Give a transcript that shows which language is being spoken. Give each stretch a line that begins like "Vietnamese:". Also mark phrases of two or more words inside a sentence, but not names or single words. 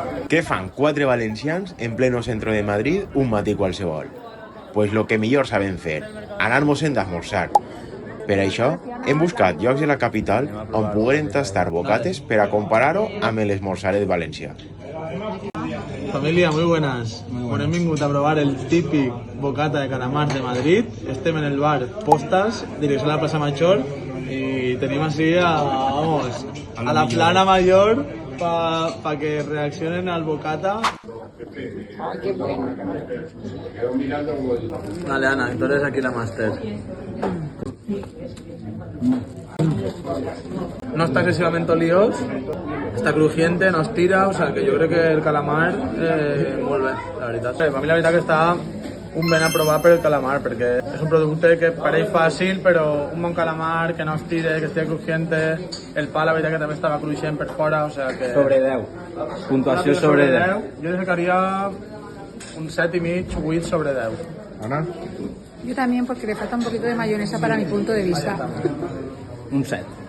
Catalan: Què fan 4 valencians
Spanish: en pleno centro de
Catalan: Madrid un matí qualsevol? Pues lo que millor saben fer, anar-nos-en d'esmorzar. Per això, hem buscat llocs de la capital on pogueren tastar bocates per a comparar-ho amb l'esmorzaret valencià.
Spanish: Familia, muy buenas.
Catalan: Bueno, hem vingut a probar el típic bocata de calamar de Madrid. Estem en el bar Postas, direcció a la plaça Major, y tenim así a la
Spanish: plana mayor para que reaccionen al bocata. Ay, qué bueno. Dale, Ana, tú eres aquí la máster. No está excesivamente líos, está crujiente, no estira, o sea que yo creo que el calamar vuelve,
Catalan: la veritat. A mi la veritat que està un ben a provar per el calamar, perquè és un producte que pareix fàcil, però un bon calamar que no estire, que estigui crujiente, el pa la veritat que també estava cruixent per fora,
Spanish: o sea que...
Catalan: Sobre 10. Puntuació sobre 10. Jo li sacaria un 7,5, 8 sobre 10. Ana?
Spanish: Yo también, porque le falta un poquito de mayonesa para mi punto de vista. Un 7.